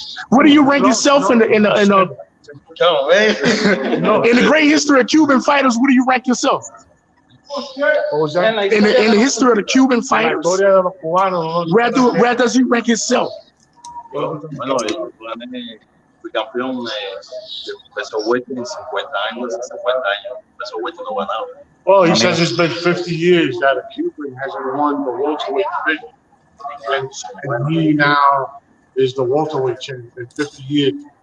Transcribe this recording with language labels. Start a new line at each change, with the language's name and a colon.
English: Where do you rank yourself in the Come on, man. in the great history of Cuban fighters? Where do you rank yourself? What was that? In the history of the Cuban fighters, where does he rank himself?
Spanish: Bueno, fui campeón de peso welter en 50 años, 50 años. Peso welter no ganaba.
English: Well, he says it's been 50 years that a Cuban hasn't won the welterweight division. And he now is the welterweight champion in 50 years.